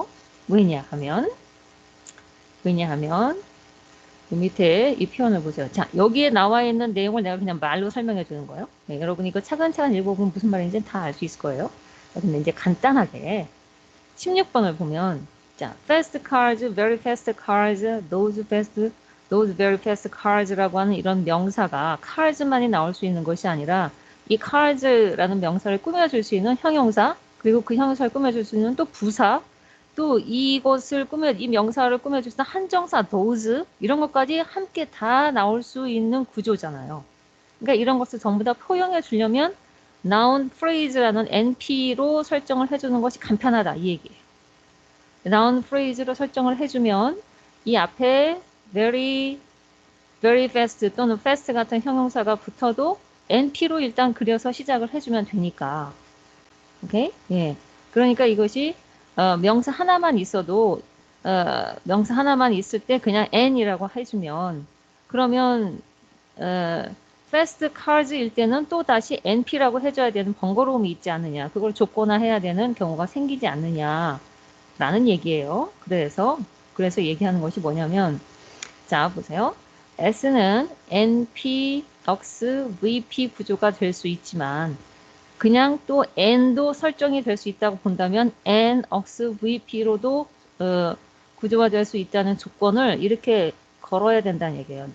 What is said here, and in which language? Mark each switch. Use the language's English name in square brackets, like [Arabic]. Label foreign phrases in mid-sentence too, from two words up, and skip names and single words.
[Korean] 왜냐하면 왜냐하면 그 밑에 이 표현을 보세요. 자, 여기에 나와 있는 내용을 내가 그냥 말로 설명해 주는 거예요. 네, 여러분 이거 차근차근 읽어보면 무슨 말인지 다 알 수 있을 거예요. 근데 이제 간단하게 16번을 보면 자, [English] fast cars, very fast cars, those very fast cars [Korean] 라고 하는 이런 명사가 cars만이 나올 수 있는 것이 아니라 이 cars라는 명사를 꾸며줄 수 있는 형용사 그리고 그 형용사를 꾸며줄 수 있는 또 부사 또 이 명사를 꾸며줄 수 있는 한정사 those 이런 것까지 함께 다 나올 수 있는 구조잖아요. 그러니까 이런 것을 전부 다 포용해 주려면 [English] noun phrase [Korean] 라는 NP로 설정을 해주는 것이 간편하다 이 얘기예요. [English] noun phrase [Korean] 로 설정을 해주면 이 앞에 [English] very, very fast [Korean] 또는 fast 같은 형용사가 붙어도 NP로 일단 그려서 시작을 해주면 되니까. 오케이? 예. 그러니까 이것이 명사 하나만 있어도 명사 하나만 있을 때 그냥 N이라고 해주면 그러면 [English] fast cars [Korean] 일 때는 또 다시 NP라고 해줘야 되는 번거로움이 있지 않느냐. 그걸 조건화해야 되는 경우가 생기지 않느냐. 라는 얘기예요. 그래서 얘기하는 것이 뭐냐면, 자, 보세요. S는 NP, OX, VP 구조가 될 수 있지만, 그냥 또 N도 설정이 될 수 있다고 본다면, N, OX, VP로도 구조화될 수 있다는 조건을 이렇게 걸어야 된다는 얘기예요.